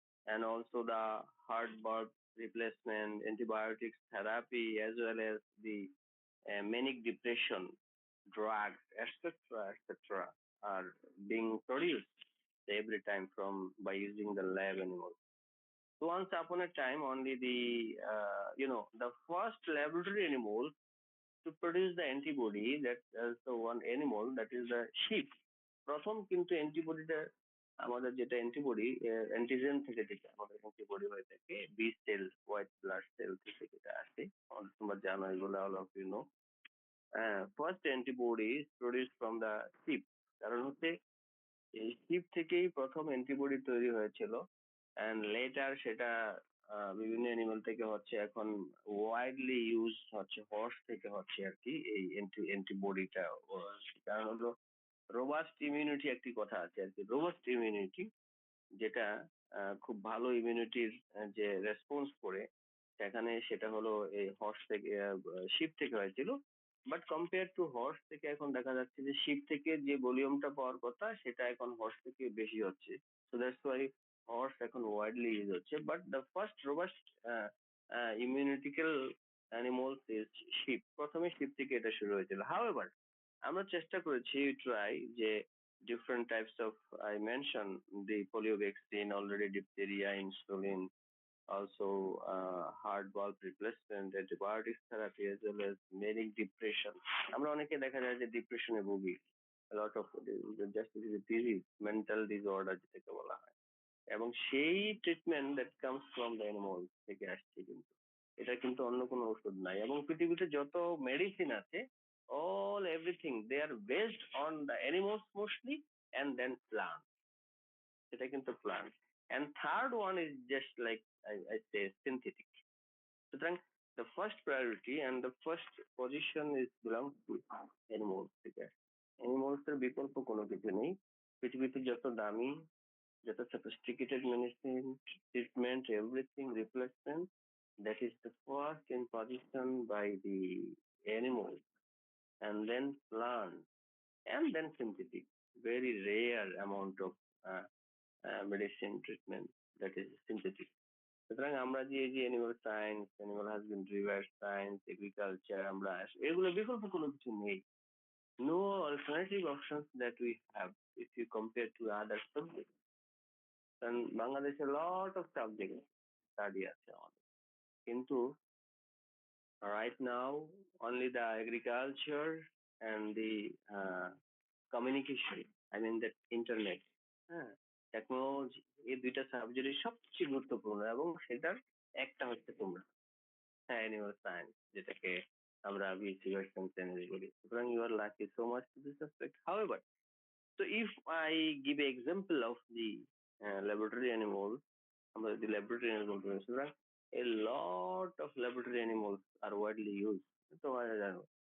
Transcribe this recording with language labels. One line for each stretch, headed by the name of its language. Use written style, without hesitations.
English: and also the heart valve replacement, antibiotics therapy, as well as the manic depression drugs, etc., etc., are being produced every time from by using the lab animals. So once upon a time, only the first laboratory animal to produce the antibody, that is the one animal, that is the sheep.
Bangla: প্রথম কিন্তু অ্যান্টিবডিটা, আমাদের যেটা antibody, antigen থেকে যেটা আমাদের antibody হয়ে থাকে, B cell, white blood cell থেকে যেটা আসে, তোমরা জানো এগুলো,
English: All of you know. First antibody produce from the sheep.
Bangla: কারণ হচ্ছে এই শিপ থেকেই প্রথম অ্যান্টিবডি তৈরি হয়েছিল, অ্যান্ড লেটার সেটা বিভিন্ন অ্যানিমাল থেকে হচ্ছে, এখন ওয়াইডলি ইউজ হচ্ছে হর্স থেকে হচ্ছে আর কি এই অ্যান্টিবডিটা। কারণ হলো রোবাস্ট ইমিউনিটি, একটি কথা আছে আর কি, রোবাস্ট ইমিউনিটি, যেটা খুব ভালো ইমিউনিটির যে রেসপন্স করে, সেখানে সেটা হলো এই হর্স থেকে, শিপ থেকে হয়েছিল। বাট কম্পেয়ার টু হর্স থেকে এখন দেখা যাচ্ছে যে শিপ থেকে যে ভলিউমটা পাওয়ার কথা সেটা এখন হর্স থেকে বেশি হচ্ছে।
English: so that's why horse
Bangla: এখন
English: widely use
Bangla: হচ্ছে,
English: But the first robust immunological animals is sheep.
Bangla: প্রথমে শিপ থেকে এটা শুরু হয়েছিল।
English: however
Bangla: আমরা চেষ্টা করেছি,
English: Try, যে different types of, I mentioned the polio vaccine already, diphtheria, insulin, also heart valve replacement, antibiotics therapy, as well as manic depression.
Bangla: আমরা অনেকে দেখা যায় যে ডিপ্রেশনে ভুগি,
English: a lot of just disease, mental disorder
Bangla: যেটাকে বলা হয়, এবং সেই treatment
English: that comes from the animal
Bangla: থেকে আসছে। কিন্তু এটা কিন্তু অন্য কোনো ওষুধ নাই, এবং পৃথিবীতে যত মেডিসিন আছে,
English: all everything they are based on the animals mostly, and then plants।
Bangla: সেটা কিন্তু plant.
English: And third one is just like I say synthetic।
Bangla: সুতরাং
English: the first priority and the first position is belongs to animals থেকে।
Bangla: animals এর বিকল্প কোনো কিছু নেই। পৃথিবীতে যত দামি, যত
English: sophisticated medicine, treatment, everything, replacement, that is the first in position by the animals, and then plant, and then synthetic, very rare amount of
Bangla: medicine treatment,
English: That is synthetic.
Bangla: সুতরাং আমরা যে এই যে animal science, animal husbandry, bird science, agriculture, আমরা এগুলো বিকল্প কোনো কিছু নেই।
English: No alternative options that we have if you compare to other subject.
Bangla: কারণ বাংলাদেশে লট অফ সাবজেক্ট স্টাডি আছে আমাদের, কিন্তু
English: right now only the agriculture and the communication, I mean the internet,
Bangla: হ্যাঁ, টেকনোলজি, এই দুইটা সাবজেক্টই সবচেয়ে গুরুত্বপূর্ণ, এবং সেটার একটা হচ্ছে তোমরা, হ্যাঁ, অ্যানিমাল সায়েন্স, যেটাকে আমরা বিএসসি ভার্সন চ্যানেল বলি। সুতরাং
English: You are lucky so much to this aspect. However, so if I give an example of the laboratory animals,
Bangla: আমরা যদি ল্যাবরেটরি অ্যানিমাল বলতে পারি,
English: সুতরাং a lot of laboratory animals are widely used,
Bangla: তোমরা জানো।